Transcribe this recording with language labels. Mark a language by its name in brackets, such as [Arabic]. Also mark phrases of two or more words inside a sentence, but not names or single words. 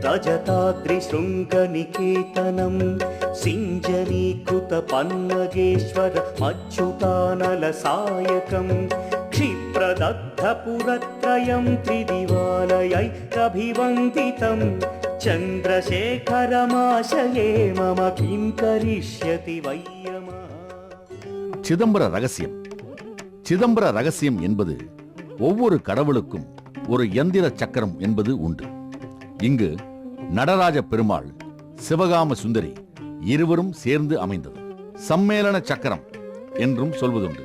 [Sanskrit] रजताद्रिशृङ्गनिकेतनं सिञ्जनीकृतपन्नगेश्वर मच्युतानलसायकं क्षिप्रदग्धपुरत्रयं त्रिदिवालयैरभिवन्दितं चन्द्रशेखरमाशये मम किं करिष्यति वैयमः. [Tamil] சிதம்பர ரகசியம். சிதம்பர ரகசியம் என்பது ஒவ்வொரு கடவுளுக்கும் ஒரு யந்திர சக்கரம் என்பது உண்டு. இங்கு நடராஜ பெருமாள், சிவகாம சுந்தரி இருவரும் சேர்ந்து அமைந்தது சம்மேளன சக்கரம் என்றும் சொல்வதுண்டு.